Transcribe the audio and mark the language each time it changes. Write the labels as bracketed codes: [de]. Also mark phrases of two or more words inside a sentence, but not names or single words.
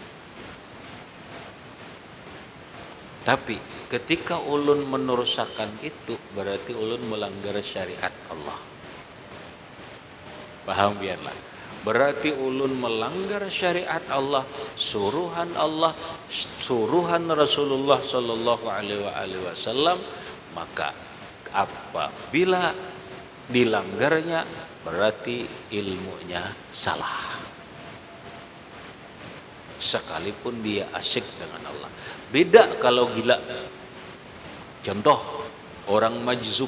[bjn] Tapi ketika ulun meneruskan itu, berarti ulun melanggar syariat Allah. Paham biarlah. Berarti ulun melanggar syariat Allah, suruhan Rasulullah [ar] sallallahu alaihi wasallam, [id] maka apabila dilanggarnya berarti ilmunya salah. Sekalipun dia asyik dengan Allah. Beda kalau gila. Contoh, orang majzub.